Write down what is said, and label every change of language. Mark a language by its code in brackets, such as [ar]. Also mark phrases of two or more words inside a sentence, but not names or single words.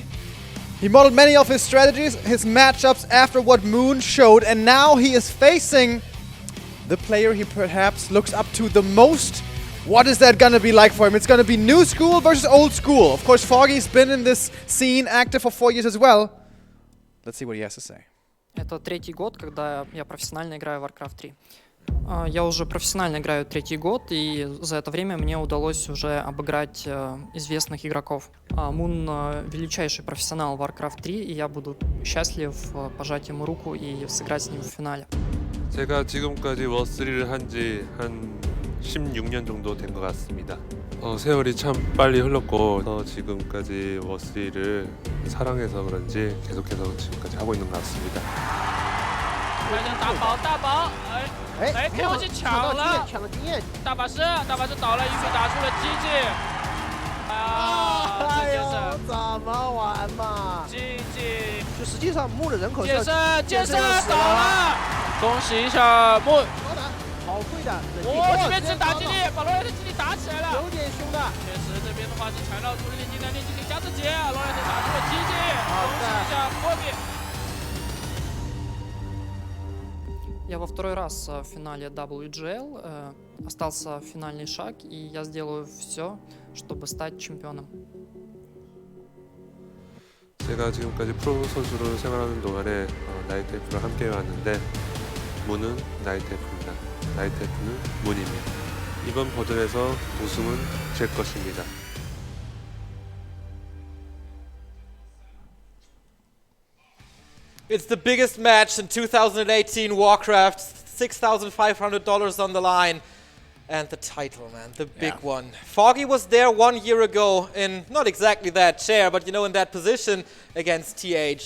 [en] He modeled many of his strategies, his matchups after what Moon showed, and now he is facing the player he perhaps looks up to the most. What is that gonna be like for him? It's gonna be new school versus old school. Of course, Foggy's been in this scene active for 4 years as well. Let's see what he has to say. [ru] Это третий год, когда я профессионально играю в Warcraft 3. Я уже профессионально играю третий год, и за это время мне удалось уже обыграть известных игроков. Мун величайший профессионал в Warcraft 3, и я буду счастлив пожать ему руку и сыграть с ним в финале. [ko] 제가 지금까지 워3를 한지 한 16년 정도 된 것 같습니다. 세월이 참 빨리 흘렀고 지금까지 워3를 사랑해서 그런지 계속해서 지금까지 하고 있는 것 같습니다. [zh] 大宝，哎，KO去抢了，大法师倒了，一飞打出了机器。哎呦，怎么玩嘛？机器，就实际上木的人口是剑圣倒了，恭喜一下木。好会的，这边只打基地，把罗莱特基地打起来了，有点凶的。确实，这边的话是缠绕出了炼金加自己，罗莱特打出了机器，恭喜一下 Foggy。 [ru] Я во второй раз в финале WGL, остался финальный шаг, и я сделаю все, чтобы стать чемпионом. [ko] 제가 지금까지 프로 선수로 생활하는 동안에 나이테프를 함께 해왔는데 문은 나이테프입니다. 나이테프는 문입니다. 이번 버전에서 우승은 제 것입니다. [en] It's the biggest match in 2018 Warcraft. $6,500 on the line. And the title, man, the big one. Foggy was there 1 year ago in not exactly that chair, but you know, in that position against TH.